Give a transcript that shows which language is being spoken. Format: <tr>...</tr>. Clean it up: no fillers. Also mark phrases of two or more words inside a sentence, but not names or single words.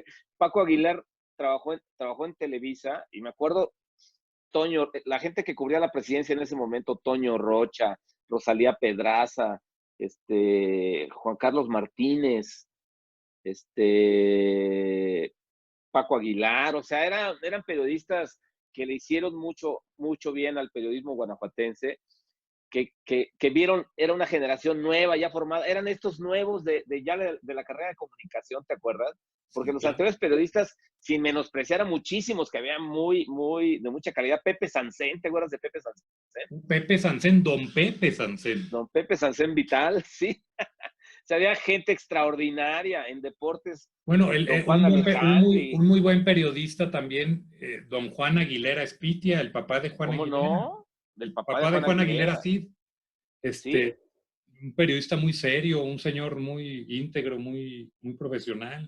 <es>Paco Aguilar trabajó en Televisa y me acuerdo, Toño, la gente que cubría la presidencia en ese momento, Toño Rocha, Rosalía Pedraza, Juan Carlos Martínez, este, Paco Aguilar, o sea, eran periodistas que le hicieron mucho, mucho bien al periodismo guanajuatense, que vieron, era una generación nueva, ya formada, eran estos nuevos de la carrera de comunicación, ¿te acuerdas? Porque Sí, los claro. anteriores periodistas, sin menospreciar a muchísimos que había de mucha calidad, Pepe Sansén, ¿te acuerdas de Pepe Sansén? Pepe Sansén, don Pepe Sansén. Don Pepe Sansén Vital, sí. O sea, había gente extraordinaria en deportes, Bueno, don Juan un Alejandri, muy buen periodista también, don Juan Aguilera Espitia, el papá de Juan ¿cómo Aguilera. no? Del El papá de papá de Juan Juan Aguilera Aguilera, Cid, ¿sí? un periodista muy serio, un señor muy íntegro, muy profesional.</es>